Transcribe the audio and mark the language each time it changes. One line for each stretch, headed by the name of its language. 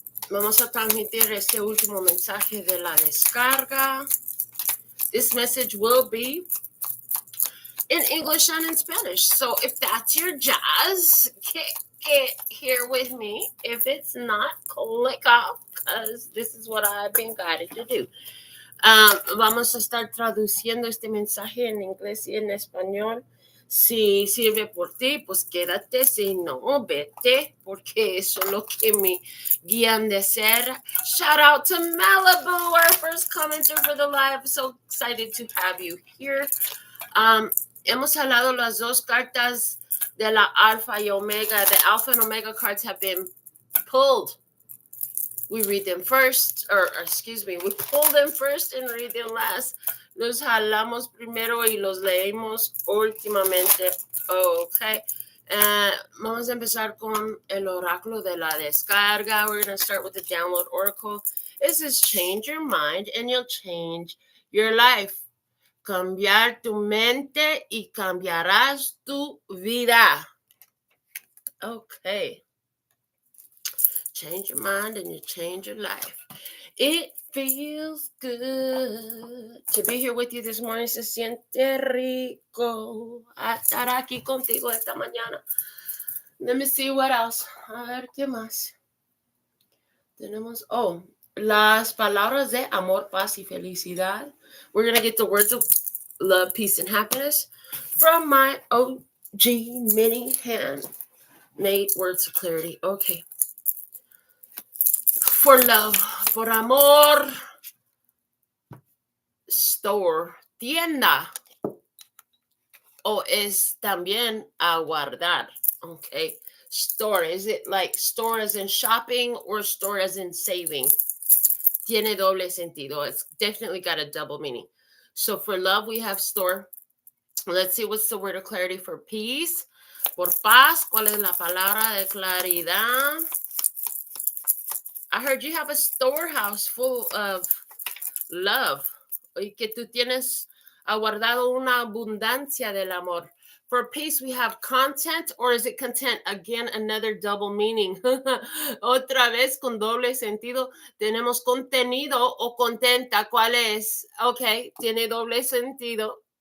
Spanish: Vamos a transmitir este último mensaje de la descarga.
English: This message will be in English and in Spanish. So if that's your jazz, kick it here with me. If it's not, click off, because this is what I've been guided to do.
Spanish: Vamos a estar traduciendo este mensaje en inglés y en español. Si sirve por ti, pues quédate. Si no, vete, porque eso es lo que me guían de hacer.
English: Shout out to Malibu, our first commenter for the live. So excited to have you here.
Spanish: Hemos hablado las dos cartas de la Alpha y Omega.
English: The Alpha and Omega cards have been pulled. We read them first, we pull them first and read them last.
Spanish: Los jalamos primero y los leemos últimamente. Okay. Vamos a empezar con el oráculo de la descarga.
English: We're going to start with the download oracle. It says, change your mind and you'll change your life.
Spanish: Cambiar tu mente y cambiarás tu vida. Okay.
English: Change your mind and you change your life. It feels good to be here with you this morning.
Spanish: Se siente rico estar aquí contigo esta mañana.
English: Let me see what else.
Spanish: A ver, ¿qué más? Tenemos, las palabras de amor, paz y felicidad.
English: We're going to get the words of love, peace, and happiness from my OG mini handmade words of clarity. Okay. For love,
Spanish: por amor, store, tienda, o es también aguardar, okay?
English: Store, is it like store as in shopping or store as in saving?
Spanish: Tiene doble sentido.
English: It's definitely got a double meaning. So for love, we have store. Let's see what's the word of clarity for peace.
Spanish: Por paz, ¿cuál es la palabra de claridad?
English: I heard you have a storehouse full of love.
Spanish: Y que tú tienes aguardado una abundancia del amor.
English: For peace, we have content, or is it content? Again, another double meaning.
Spanish: Otra vez con doble sentido. Tenemos contenido o contenta. ¿Cuál es? Okay, tiene doble sentido.